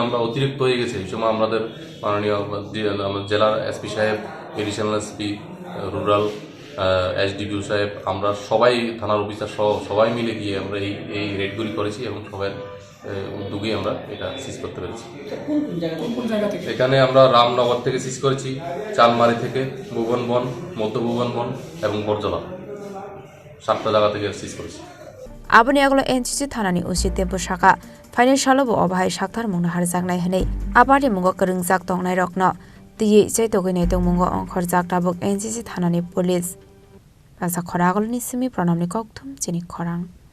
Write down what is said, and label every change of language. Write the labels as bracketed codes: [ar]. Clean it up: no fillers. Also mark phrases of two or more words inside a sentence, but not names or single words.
[bn] আমরা অতিরিক্ত হয়ে গেছে এই সময় আমাদের মাননীয় জেলার এসপি সাহেব [en] additional SP rural SDPO [bn] সাহেব আমরা সবাই থানার অফিসার সহ সবাই মিলে গিয়ে আমরা এই রেডগুলি করেছি এবং সবাই উদ্যোগে আমরা এটা সিজ করতে পেরেছি এখানে আমরা রামনগর থেকে সিজ করেছি চালমারি থেকে ভুবনবন মধ্য ভুবনবন এবং বরজলা 7টা জায়গা থেকে সিজ করেছি [trp] Abuni aglo NCC Thanani usi tempo shaka financial bo obhai shakthar mungna har jagnai hene abadi mungo kringjak tongnai rokno tiye chaitogine tong mungo onkhor jakta bok NCC Thanani police asa khoragol ni simi pranamni kokthum chini khorang